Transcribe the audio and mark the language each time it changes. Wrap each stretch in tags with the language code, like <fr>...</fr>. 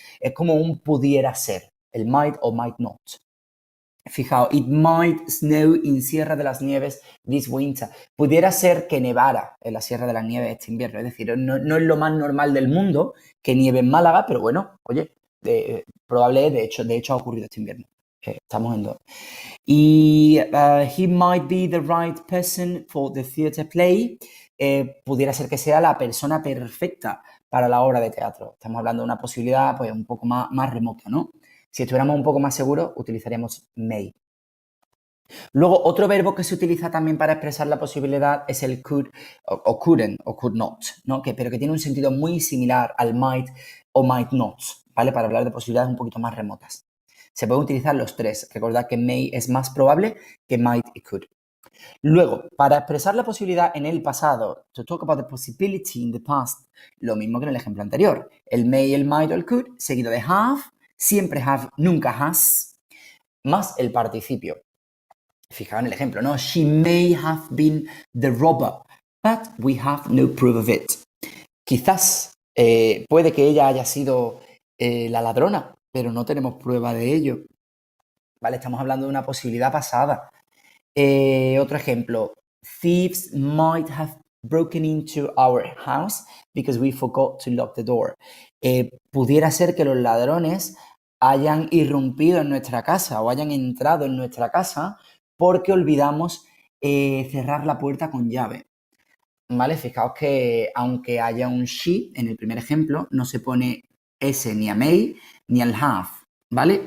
<es>Es como un pudiera ser, el might o might not. Fijaos,</es> <en>it might snow in Sierra de las Nieves this winter.</en> <es>Pudiera ser que nevara en la Sierra de las Nieves este invierno. Es decir, no es lo más normal del mundo que nieve en Málaga, pero bueno, oye, probable, de hecho ha ocurrido este invierno. Estamos en dos.</es> <en>Y he might be the right person for the theatre play.</en> <es>Pudiera ser que sea la persona perfecta para la obra de teatro. Estamos hablando de una posibilidad pues un poco más remota, ¿no? Si estuviéramos un poco más seguros, utilizaríamos may. Luego, otro verbo que se utiliza también para expresar la posibilidad es el could o couldn't o could not, ¿no? Pero que tiene un sentido muy similar al might o might not, ¿vale? Para hablar de posibilidades un poquito más remotas. Se pueden utilizar los tres. Recordad que may es más probable que might y could. Luego, para expresar la posibilidad en el pasado,</es> <en>to talk about the possibility in the past,</en> <es>lo mismo que en el ejemplo anterior. El may, el might o el could, seguido de have, siempre have, nunca has, más el participio. Fijaos en el ejemplo, ¿no?</es> <en>She may have been the robber, but we have no proof of it.</en> <es>Quizás puede que ella haya sido la ladrona, pero no tenemos prueba de ello. ¿Vale? Estamos hablando de una posibilidad pasada. Otro ejemplo.</es> <en>Thieves might have broken into our house because we forgot to lock the door.</en> <es>Pudiera ser que los ladrones hayan irrumpido en nuestra casa o hayan entrado en nuestra casa porque olvidamos cerrar la puerta con llave. ¿Vale? Fijaos que aunque haya un she en el primer ejemplo, no se pone S ni a may ni al have, ¿vale?</es>